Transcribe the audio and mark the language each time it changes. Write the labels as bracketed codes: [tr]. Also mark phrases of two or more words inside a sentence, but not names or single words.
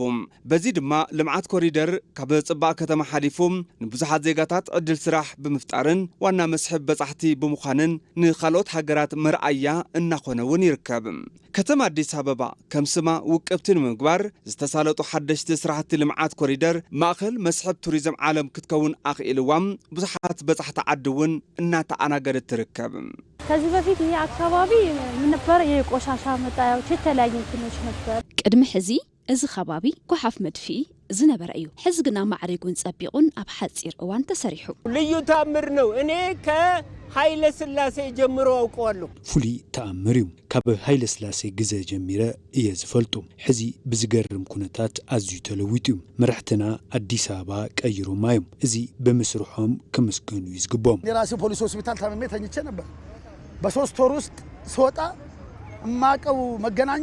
[ti] በዚ ድማ ልምዓት ኮሪደር ካብ ጽባቕ ከተማ ሓሊፉ ንብዙሓት ዜጋታት ዕድል ስራሕ ብምፍጣርን ዋና መስሕብ በጻሕቲ ብምዃንን ንኻልኦት ሃገራት መርኣያ እናኾነ እውን ይርከብ። ከተማ አዲስ አበባ ከም ስማ ውቅብቲ ንምግባር ዝተሳለጡ ሓደሽቲ ስራሕቲ ልምዓት ኮሪደር ማእኸል መስሕብ ቱሪዝም ዓለም ክትከውን አኽኢልዋም ብዙሓት በጻሕቲ ዓዲ እውን እናተኣናገደት ትርከብ። [am] ከዚህ በፊት ይሄ አካባቢ ምን ነበር? የቆሻሻ መጣያዎች የተለያዩ እንትኖች ነበር። [ti] ቅድሚ ሕዚ እዚ ከባቢ ጎሓፍ መድፊ ዝነበረ እዩ። ሕዚ ግና ማዕሪጉን ጸቢቁን ኣብ ሓጺር እዋን ተሰሪሑ [am] ልዩ ተአምር ነው። እኔ ከኃይለ ሥላሴ ጀምሮ አውቀዋለሁ። [ti] ፍሉይ ተአምር እዩ። ካብ ኃይለ ሥላሴ ግዜ ጀሚረ እየ ዝፈልጡ። ሕዚ ብዝገርም ኩነታት ኣዝዩ ተለዊጡ እዩ። መራሕትና አዲስ አበባ ቀይሮማ እዮም። እዚ በመስርሖም ክምስገኑ ይዝግቦም። [am] የራሴ ፖሊስ ሆስፒታል ታምሜ ተኝቼ ነበር። በ3 ወር ውስጥ ስወጣ ማቀው መገናኛ